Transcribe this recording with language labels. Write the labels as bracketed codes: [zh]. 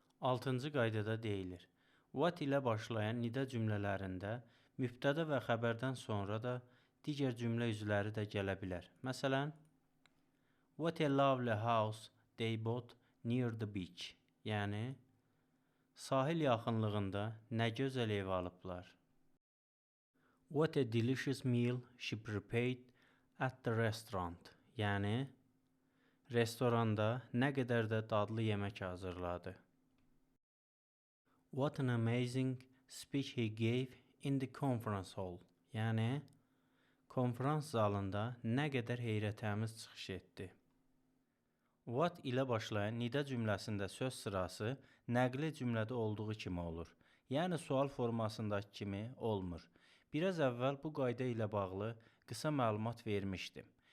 [az] 6-cı qaydada deyilir. What ilə başlayan nida cümlələrində mübtəda və xəbərdən sonra da digər cümlə üzvləri də gələ bilər. Məsələn, [en] what a lovely house they bought near the beach. [az] Yəni, sahil yaxınlığında nə gözəl ev alıblar. [en] What a delicious meal she prepared at the restaurant. [az] Yəni, restoranda nə qədər də dadlı yemək hazırladı. [en] What an amazing speech he gave in the conference hall. [az] Yəni, konferans zalında nə qədər heyrətamiz çıxış etdi. What ilə başlayan nida cümləsində söz sırası nəqli cümlədə olduğu kimi olur. Yəni, sual formasındakı kimi olmur. Biraz əvvəl bu qayda ilə bağlı qısa məlumat vermişdim.